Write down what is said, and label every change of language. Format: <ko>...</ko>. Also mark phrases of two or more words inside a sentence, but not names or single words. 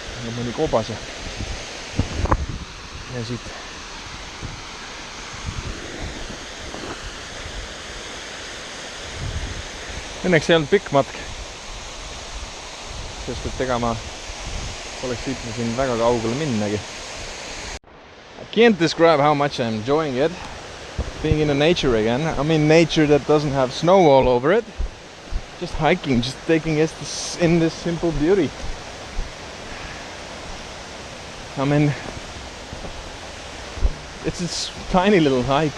<et>Mõni koobas ja siit õnneks ei olnud pikk matk, sest et ega ma oleks siit siin väga kaugele minnagi.</et> <en>I can't describe how much I'm enjoying it, being in the nature again. I mean nature that doesn't have snow all over it. Just hiking, just taking it in this simple beauty. I mean, it's this tiny little hike.</en>